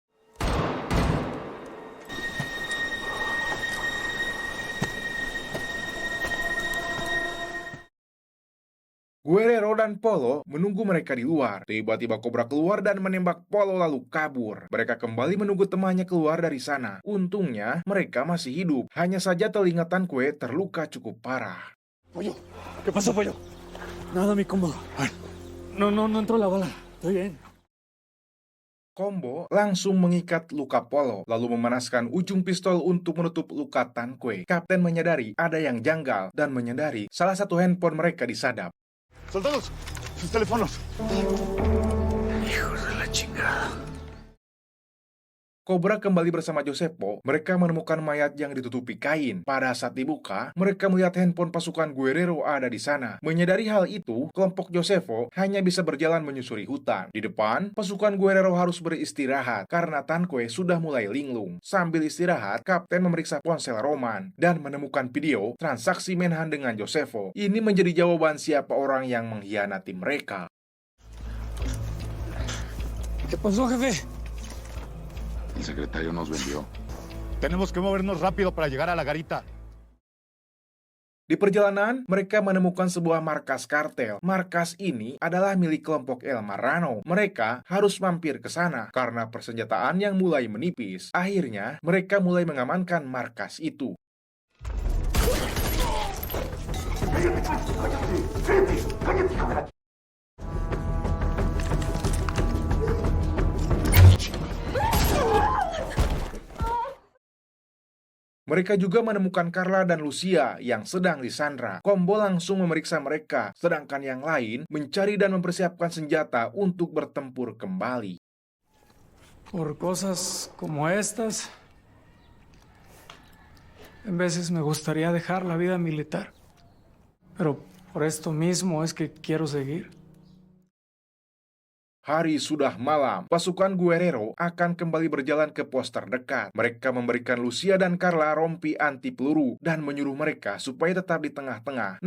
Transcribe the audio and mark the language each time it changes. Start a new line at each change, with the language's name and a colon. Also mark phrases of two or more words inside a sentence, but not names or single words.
Indonesian: Guerrero dan Polo menunggu mereka di luar. Tiba-tiba Cobra keluar dan menembak Polo lalu kabur. Mereka kembali menunggu temannya keluar dari sana. Untungnya mereka masih hidup. Hanya saja telinga Tanque terluka cukup parah.
Spanish: Pollo, ¿qué pasó, Pollo? Nada, mi combo. No entró la bala. Estoy bien.
Indonesian: Combo langsung mengikat luka Polo, lalu memanaskan ujung pistol untuk menutup luka Tanque. Kapten menyadari ada yang janggal dan menyadari salah satu handphone mereka disadap.
Spanish: ¡Soldados! ¡Sus teléfonos! Hijos de la chingada.
Indonesian: Cobra kembali bersama Josefo. Mereka menemukan mayat yang ditutupi kain. Pada saat dibuka, mereka melihat handphone pasukan Guerrero ada di sana. Menyadari hal itu, kelompok Josefo hanya bisa berjalan menyusuri hutan. Di depan, pasukan Guerrero harus beristirahat karena Tanque sudah mulai linglung. Sambil istirahat, Kapten memeriksa ponsel Roman dan menemukan video transaksi Menhan dengan Josefo. Ini menjadi jawaban siapa orang yang mengkhianati mereka.
Spanish: ¿Qué pasó, jefe? El secretario nos vendió. Tenemos que movernos rápido para llegar a la garita.
Indonesian: Di perjalanan, mereka menemukan sebuah markas kartel. Markas ini adalah milik kelompok El Marrano. Mereka harus mampir ke sana karena persenjataan yang mulai menipis. Akhirnya, mereka mulai mengamankan markas itu. Mereka juga menemukan Carla dan Lucia yang sedang disandra. Combo langsung memeriksa mereka, sedangkan yang lain mencari dan mempersiapkan senjata untuk bertempur kembali.
Spanish: Por cosas como estas, en veces me gustaría dejar la vida militar. Pero por esto mismo es que quiero seguir.
Indonesian: Hari sudah malam, pasukan Guerrero akan kembali berjalan ke pos terdekat. Mereka memberikan Lucia dan Carla rompi anti peluru dan menyuruh mereka supaya tetap di tengah-tengah.